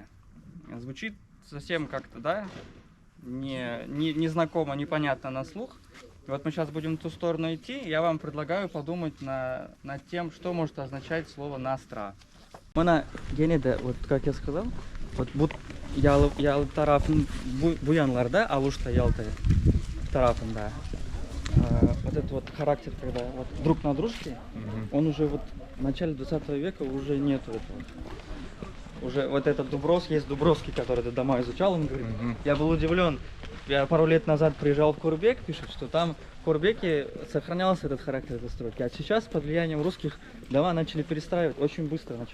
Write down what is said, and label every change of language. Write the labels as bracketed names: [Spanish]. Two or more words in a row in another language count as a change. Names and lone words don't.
[Russian] Звучит совсем как-то, да, не знакомо, непонятно на слух. И вот мы сейчас будем в ту сторону идти. Я вам предлагаю подумать над тем, что может означать слово «настра». [Crimean Tatar] Мына генеде, [Russian] вот как я сказал, [Crimean Tatar] вот ял тарафын буянларда, алушта ялтай тарафын, [Russian] да. Вот этот вот характер, когда вот друг на дружке, он уже вот в начале 20 века уже нету этого. Уже вот этот Дубровский, есть Дубровский, который этот дома изучал, он говорит, я был удивлен, я пару лет назад приезжал в Курбек, пишет, что там в Курбеке сохранялся этот характер этой стройки, а сейчас под влиянием русских дома начали перестраивать, очень быстро начали.